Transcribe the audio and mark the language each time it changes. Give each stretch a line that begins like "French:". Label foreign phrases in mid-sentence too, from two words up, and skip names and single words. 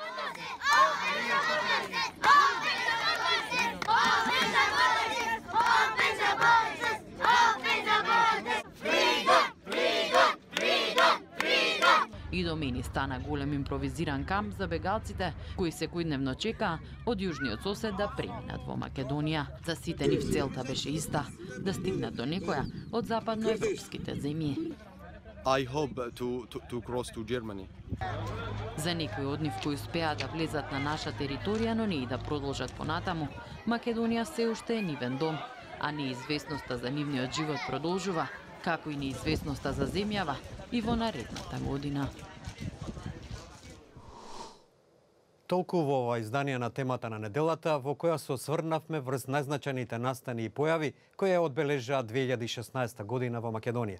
Macedonian: И до мене стана голем импровизиран камп за бегалците кои секојдневно чекаа од јужниот сосед да преминат во Македонија. За сите нив целта беше иста, да стигнат до некоја од западноевропските земји.
English: I hope to cross to Germany.
Macedonian: За некои од нив кои успеа да влезат на наша територија, но не и да продолжат понатаму, Македонија се уште е нивен дом, а неизвестноста за нивниот живот продолжува, како и неизвестноста за земјава и во наредната година. Толку во ова издание на темата на неделата, во која се осврнавме врз најзначајните настани и појави кои ја одбележаа 2016 година во Македонија.